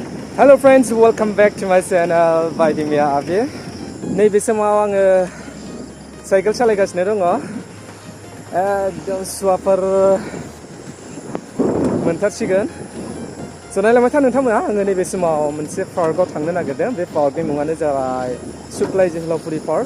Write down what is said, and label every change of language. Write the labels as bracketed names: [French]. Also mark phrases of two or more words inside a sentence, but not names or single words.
[English] Hello friends, welcome back to my channel by Dimia Abi. [Bodo] Nैबे समाव आङो साइकेल सालायगासिनो दङ। एकदम सुवाफोर मोनथारसिगोन। नायलांबाय था नोंथांमोना आङो नैबे समाव मोनसे पार्कआव थांनो नागिरदों। बे पार्कनि मुङानो जाबाय सुक्लाइ जwhwlaopuri पार्क।